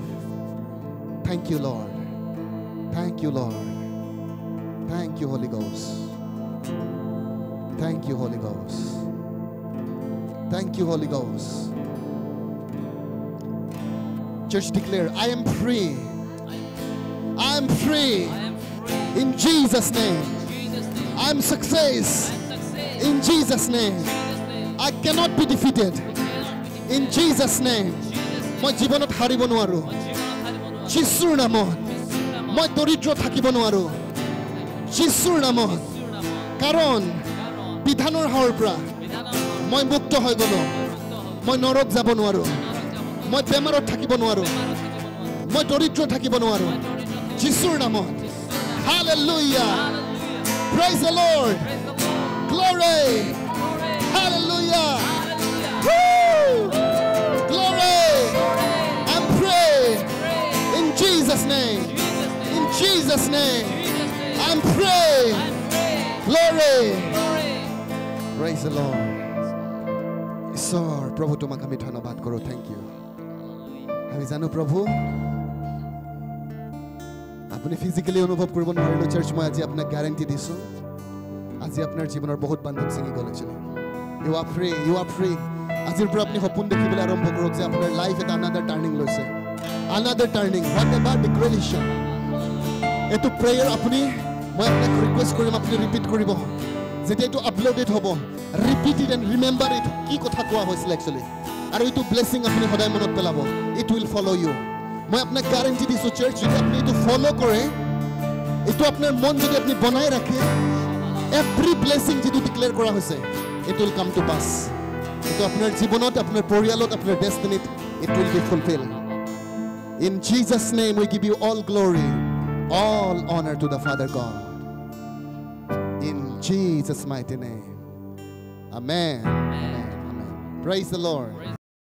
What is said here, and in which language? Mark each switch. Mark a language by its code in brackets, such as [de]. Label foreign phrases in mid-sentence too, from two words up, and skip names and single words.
[en] Thank you, Lord. Thank you, Lord. Thank you, Holy Ghost. Thank you, Holy Ghost. Thank you, Holy Ghost. Church declare, I am free. I am free. In Jesus' name. I am success. In Jesus' name. I cannot be defeated. In Jesus' name. [as] মই জীৱনত হাৰিব নোৱাৰো। যিশুৰ নামত মই দৰিদ্ৰ থাকিব নোৱাৰো। যিশুৰ নামত, কাৰণ বিধানৰ হাৰৰ পৰা মই মুক্ত হৈ গলো। মই নৰক যাব নোৱাৰো। মই বেমাৰত থাকিব নোৱাৰো। মই দৰিদ্ৰ থাকিব নোৱাৰো। যিশুৰ নামত। [en] Hallelujah. Praise the Lord. Glory. Hallelujah. Woo! Glory. I'm praying in Jesus' name. In Jesus' name. I'm praying. Glory. Praise the Lord. [as] ঈশ্বৰ প্ৰভু তোমাক আমি ধন্যবাদ কৰোঁ। [en] Thank you. [as] আমি জানো প্ৰভু আপুনি ফিজিক্যালি অনুভৱ কৰিব নোৱাৰিলো চাৰ্চ। মই আজি আপোনাক গ্যাৰান্টি দিছো, আজি আপোনাৰ জীৱনৰ বহুত বান্ধৱ ছিঙি গ'ল actually. [en] You are free. You are free. [as] আজিৰ পৰা আপুনি সপোন দেখিবলৈ আৰম্ভ কৰক যে আপোনাৰ লাইফ এটা [en] another turning [as] লৈছে। [en] Another turning. Whatever declaration. [as] এটো প্ৰেয়াৰ আপুনি, মই আপোনাক ৰিকুৱেষ্ট কৰিম আপুনি ৰিপিট কৰিব। যেতিয়া এটো আপলোডেড হ'ব, [en] repeat it and remember it. [as] কি কথা কোৱা হৈছিল actually, আৰু এইটো ব্লেছিং আপুনি সদায় মনত পেলাব। [en] It will follow you. [as] মই আপোনাক গ্যাৰান্টি দিছো চাৰ্চ, যদি আপুনি এইটো ফলো কৰে, এইটো আপোনাৰ মন যদি আপুনি বনাই ৰাখে, [en] every blessing [as] যিটো ডিক্লেয়াৰ কৰা হৈছে, [en] it will come to pass. [as] এইটো আপোনাৰ জীৱনত, আপোনাৰ পৰিয়ালত, আপোনাৰ ডেষ্টিনিত [en] it will be fulfilled. In Jesus' name we give you all glory, all honor to the Father God. In Jesus' mighty name. Amen. Amen. Amen. Praise the Lord.